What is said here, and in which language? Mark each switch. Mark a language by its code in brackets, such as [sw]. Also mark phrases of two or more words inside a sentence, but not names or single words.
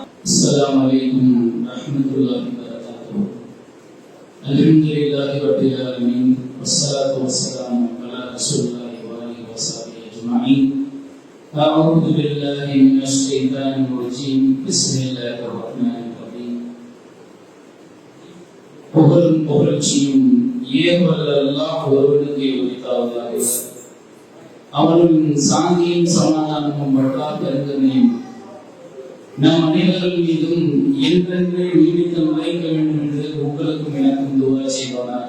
[ar] السلام عليكم ورحمة الله وبركاته. الحمد لله رب العالمين والصلاة والسلام على رسول الله وآله وصحبه أجمعين. أعوذ بالله من الشيطان الرجيم. بسم الله الرحمن الرحيم. [ta] புகழும் புகழ்ச்சியும் ஏகவல்ல அல்லாஹ் ஒருவனுக்கே உரித்தாவதாக. அவனும் சாந்தியும் சமாதானமும் வட்டா பெருந்தனையும் நம் அனைவர்கள் மீதும் என்றென்று நீடித்து நுழைக்க வேண்டும் என்று உங்களுக்கும் எனக்கும் துவா செய்வதாக.